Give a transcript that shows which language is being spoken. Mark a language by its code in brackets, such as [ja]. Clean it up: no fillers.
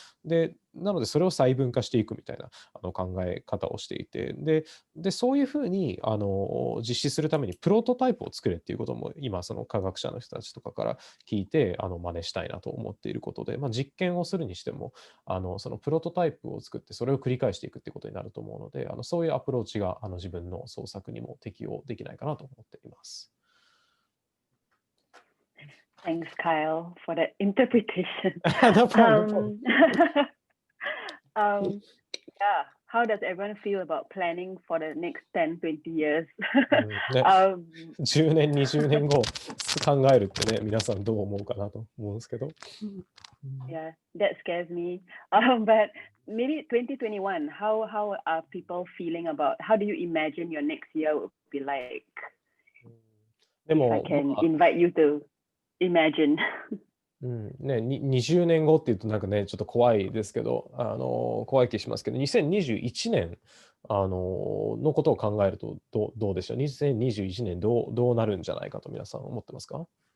[ja] で、なのでそれを細分化していくみたいな考え方をしていて、でそういうふうに実施するためにプロトタイプを作れっていうことも今その科学者の人たちとかから聞いて真似したいなと思っていることで、実験をするにしてもそのプロトタイプを作ってそれを繰り返していくっていうことになると思うので、そういうアプローチが自分の創作にも適用できないかなと思っています。 [en] Thanks, Kyle, for that interpretation. No problem. Yeah, how does everyone feel about planning for the next 10, 20 years? [ja] 10年、20年後考えるってね、皆さんどう思うかなと思うんですけど。 [en] Yeah, that scares me. But maybe 2021, how are people feeling about, how do you imagine your next year will be like? If I can invite you to imagine. [ja] 20年後っていうとなんかね、ちょっと怖いですけど、怖い気しますけど、2021年のことを考えるとどうでしょう。 2021年どうなるんじゃないかと皆さん思ってますか